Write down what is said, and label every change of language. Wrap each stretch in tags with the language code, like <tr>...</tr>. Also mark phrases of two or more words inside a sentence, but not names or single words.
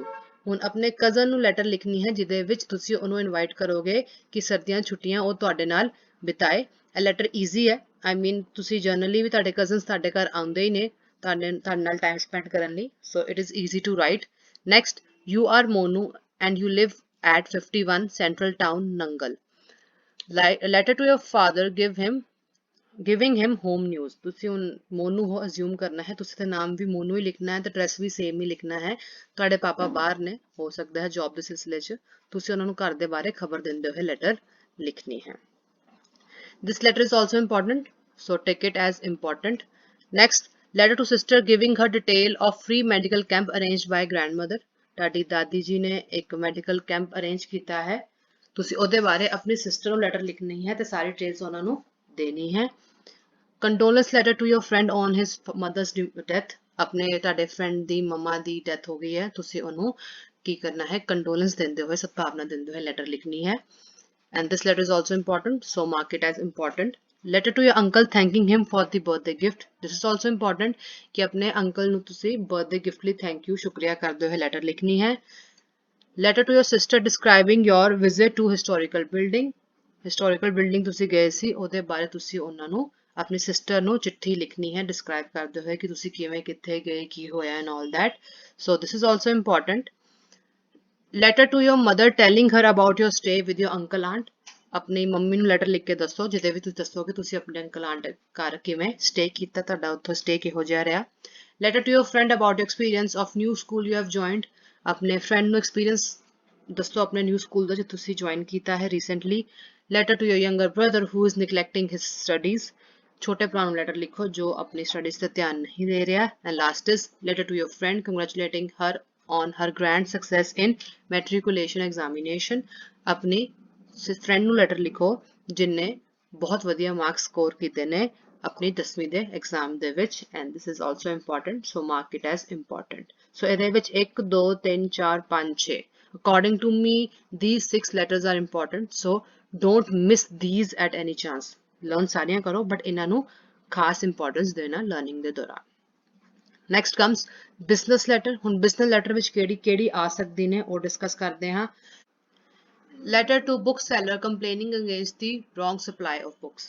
<pa>ਹੁਣ ਆਪਣੇ ਕਜ਼ਨ ਨੂੰ ਲੈਟਰ ਲਿਖਣੀ ਹੈ ਜਿਹਦੇ ਵਿੱਚ ਤੁਸੀਂ ਉਹਨੂੰ ਇਨਵਾਈਟ ਕਰੋਗੇ ਕਿ ਸਰਦੀਆਂ ਛੁੱਟੀਆਂ ਉਹ ਤੁਹਾਡੇ ਨਾਲ ਬਿਤਾਏ। ਇਹ ਲੈਟਰ ਈਜ਼ੀ ਹੈ,</pa> <en>I mean</en> <pa>ਤੁਸੀਂ ਜਨਰਲੀ ਵੀ ਤੁਹਾਡੇ ਕਜ਼ਨਸ ਤੁਹਾਡੇ ਘਰ ਆਉਂਦੇ ਹੀ ਨੇ ਤੁਹਾਡੇ ਨਾਲ</pa> <en>time spend</en> <pa>ਕਰਨ ਲਈ,</pa> <en>so it is easy to write.</en> <pa>ਨੈਕਸਟ,</pa> <en>you are Monu and you live at 51 Central Town, Nangal. Letter to your father giving him home news.</en> <pa>ਤੁਸੀਂ ਹੁਣ ਮੋਨੂ ਹੋ ਅਸਿਊਮ ਕਰਨਾ ਹੈ, ਤੁਸੀਂ ਤਾਂ ਨਾਮ ਵੀ ਮੋਨੂ ਹੀ ਲਿਖਣਾ ਹੈ ਤੇ ਐਡਰੈਸ ਵੀ ਸੇਮ ਹੀ ਲਿਖਣਾ ਹੈ। ਤੁਹਾਡੇ ਪਾਪਾ ਬਾਹਰ ਨੇ, ਹੋ ਸਕਦਾ ਹੈ ਜੌਬ ਦੇ ਸਿਲਸਿਲੇ 'ਚ, ਤੁਸੀਂ ਉਹਨਾਂ ਨੂੰ ਘਰ ਦੇ ਬਾਰੇ ਖਬਰ ਦਿੰਦੇ ਹੋਏ ਲੈਟਰ ਲਿਖਣੀ ਹੈ।</pa> <en>This letter is also important, so take it as important. Next, letter to sister giving her detail of free medical camp arranged by grandmother.</en> <pa>ਤੁਹਾਡੀ ਦਾਦੀ ਜੀ ਨੇ ਇੱਕ</pa> <en>medical camp</en> <pa>ਅਰੇਂਜ ਕੀਤਾ ਹੈ, ਤੁਸੀਂ ਉਹਦੇ ਬਾਰੇ ਆਪਣੀ ਸਿਸਟਰ ਨੂੰ ਲੈਟਰ ਲਿਖਣੀ ਹੈ ਤੇ ਸਾਰੀ ਡਿਟੇਲਸ ਉਹਨਾਂ ਨੂੰ ਦੇਣੀ ਹੈ।</pa> <en>condolence letter to your friend on his mother's death.</en> <pa>ਆਪਣੇ ਤੁਹਾਡੇ ਫਰੈਂਡ ਦੀ ਮਮਾ ਦੀ ਡੈਥ ਹੋ ਗਈ ਹੈ, ਤੁਸੀਂ ਉਹਨੂੰ ਕੀ ਕਰਨਾ ਹੈ, ਕੰਡੋਲੈਂਸ ਦਿੰਦੇ ਹੋਏ, ਸਦਭਾਵਨਾ ਦਿੰਦੇ ਹੋਏ ਲੈਟਰ ਲਿਖਣੀ ਹੈ।</pa> <en>And this letter is also important, so mark it as important. Letter to your uncle thanking him for the birthday gift. This is also important</en> <hi>कि अपने</hi> <pa>uncle ਨੂੰ ਤੁਸੀਂ</pa> <en>birthday gift</en> <pa>ਲਈ</pa> <en>thank you</en> <pa>ਸ਼ੁਕਰੀਆ ਕਰਦੇ ਹੋਏ ਲੈਟਰ ਲਿਖਣੀ ਹੈ।</pa> <en>Letter to your sister describing your visit to historical building. Historical building</en> <pa>ਤੁਸੀਂ ਗਏ ਸੀ, ਉਹਦੇ ਬਾਰੇ ਤੁਸੀਂ ਉਹਨਾਂ ਨੂੰ ਆਪਣੀ ਸਿਸਟਰ ਨੂੰ ਚਿੱਠੀ ਲਿਖਣੀ ਹੈ ਡਿਸਕ੍ਰਾਈਬ ਕਰਦੇ ਹੋਏ ਕਿ ਤੁਸੀਂ ਕਿਵੇਂ ਕਿੱਥੇ ਗਏ, ਕੀ ਹੋਇਆ</pa> <en>and all that. So this is also important. Letter to your mother telling her about your stay with your uncle aunt.</en> <pa>ਆਪਣੀ ਮੰਮੀ ਨੂੰ ਲੈਟਰ ਲਿਖ ਕੇ ਦੱਸੋ ਜਿਹਦੇ ਵਿੱਚ ਤੁਸੀਂ ਦੱਸੋਗੇ ਤੁਸੀਂ ਆਪਣੇ</pa> <en>uncle aunt</en> <pa>ਘਰ ਕਿਵੇਂ ਸਟੇ ਕੀਤਾ, ਤੁਹਾਡਾ ਉੱਥੋਂ ਸਟੇ ਕਿਹੋ ਜਿਹਾ ਰਿਹਾ।</pa> <en>Letter to your friend about your experience of new school you have joined.</en> <pa>ਆਪਣੇ ਫਰੈਂਡ ਨੂੰ ਐਕਸਪੀਰੀਅੰਸ ਦੱਸੋ ਆਪਣੇ</pa> <en>new school</en> <pa>ਦਾ ਜੋ ਤੁਸੀਂ ਜੁਆਇਨ ਕੀਤਾ ਹੈ ਰੀਸੈਂਟਲੀ।</pa> <en>Letter to your younger brother who is neglecting his studies.</en> <pa>ਛੋਟੇ ਭਰਾ ਨੂੰ ਲੈਟਰ ਲਿਖੋ ਜੋ ਆਪਣੀ ਸਟੱਡੀਜ਼ ਤੇ ਧਿਆਨ ਨਹੀਂ ਦੇ ਰਿਹਾ।</pa> <en>And last is letter to your friend congratulating her on her grand success in matriculation examination.</en> <pa>ਆਪਣੀ ਫਰੈਂਡ ਨੂੰ ਲੈਟਰ ਲਿਖੋ ਜਿਨਨੇ ਬਹੁਤ ਵਧੀਆ</pa> <en>marks score</en> <pa>ਕੀਤੇ ਨੇ ਆਪਣੀ 10ਵੀਂ ਦੇ ਐਗਜ਼ਾਮ ਦੇ ਵਿੱਚ।</pa> <en>and this is also important, so mark it as important. so</en> <pa>ਇਹਦੇ ਵਿੱਚ</pa> <en>1 2 3 4 5 6 according to me these 6 letters are important, so don't miss these at any chance.</en> <pa>ਲਰਨ ਸਾਰੀਆਂ ਕਰੋ ਬਟ ਇਹਨਾਂ ਨੂੰ ਖਾਸ ਇੰਪੋਰਟੈਂਸ ਦੇਣਾ ਲਰਨਿੰਗ ਦੇ ਦੌਰਾਨ।</pa> <en>next comes business letter.</en> <pa>ਹੁਣ</pa> <en>business letter</en> <pa>ਵਿੱਚ ਕਿਹੜੀ ਕਿਹੜੀ ਆ ਸਕਦੀ ਨੇ ਉਹ ਡਿਸਕਸ ਕਰਦੇ ਹਾਂ।</pa> <en>letter to book seller complaining against the wrong supply of books.</en>